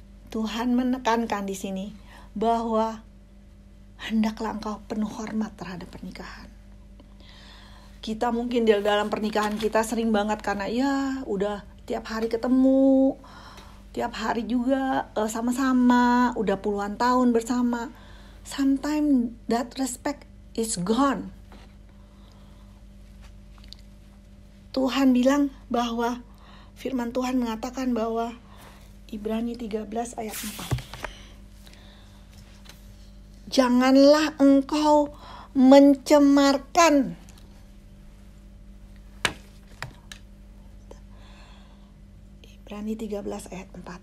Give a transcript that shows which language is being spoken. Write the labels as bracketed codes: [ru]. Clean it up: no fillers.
[id] Tuhan menekankan di sini bahwa hendaklah engkau penuh hormat terhadap pernikahan. Kita mungkin di dalam pernikahan kita sering banget karena ya udah tiap hari ketemu, tiap hari juga sama-sama, udah puluhan tahun bersama. [en] Sometimes that respect is gone. [id] Tuhan bilang bahwa firman Tuhan mengatakan bahwa Ibrani 13 ayat 4. Janganlah engkau mencemarkan Ibrani 13 ayat 4.